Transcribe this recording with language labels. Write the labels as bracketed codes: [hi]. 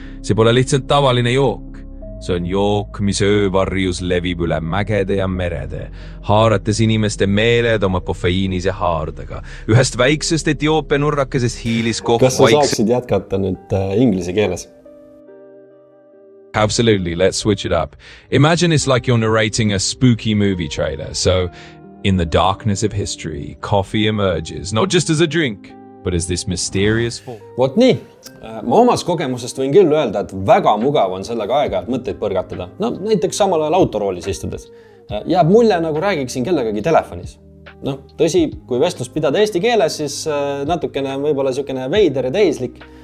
[et] See pole lihtsalt tavaline jook. See on jook, mis öövarjus levib üle mägede ja merede, haarates inimeste meeled oma kofeiinise haardega. Ühest väiksest Etioopia nurrakesest hiilis kohv Kas sa saaksid jätkata nüüd inglise keeles? [en] Absolutely, let's switch it up. Imagine it's like you're narrating a spooky movie trailer. So, in the darkness of history, coffee emerges, not just as a drink, but as this mysterious form. [et] Vot nii. Ma omas kogemusest võin küll öelda, et väga mugav on sellega aeg-ajalt mõtteid põrgatada. Näiteks samal ajal autoroolis istudes. Jääb mulje, nagu räägiksin kellegagi telefonis. Tõsi, kui vestlust pidada eesti keeles, siis natukene võib-olla niisugune veider ja tehislik.